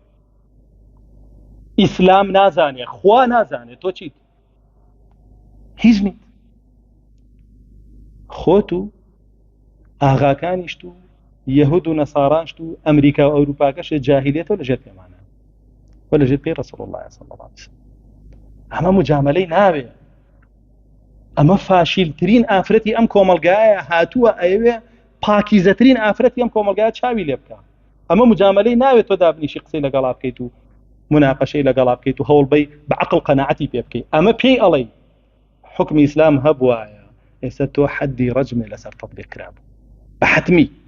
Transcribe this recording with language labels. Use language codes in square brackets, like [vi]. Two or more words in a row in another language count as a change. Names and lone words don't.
[ckb] ئیسلام نازانێ خوا نازانێ تۆ چیت هیچ نیت خۆت و ئاغاکانیشت و یەهود و نەسارانشت و ئەمریکا و ئەوروپاکەش جاهیلێتەوە لەژێر پێمانە وە لەژێر پێی ڕەسوڵ الله [ar] صلی الله عليه وسلم [ckb] ئەمە مجاملەی نابێ ئەمە فاشیلترین ئافرەتی ئەم کۆمەلگایە هاتووە ئەوێ پاکیزەترین ئافرەتی ئەم کۆمەلگایە چاوی لێ بکە ئەمە مجاملەی ناوێت تۆ دابنیشی قسەی لەگەڵا بکەیت و مناقەشەی لەگەڵا بکەیت و هەوڵبەی بەعقل قەناعەتی پێ بکەیت ئەمە پێی ئەڵێ حکمی ئیسلام هەبوایە ئێستا تۆ حەدی ڕەجمێ لەسەر تەطبیق کرابوو بە حەتمی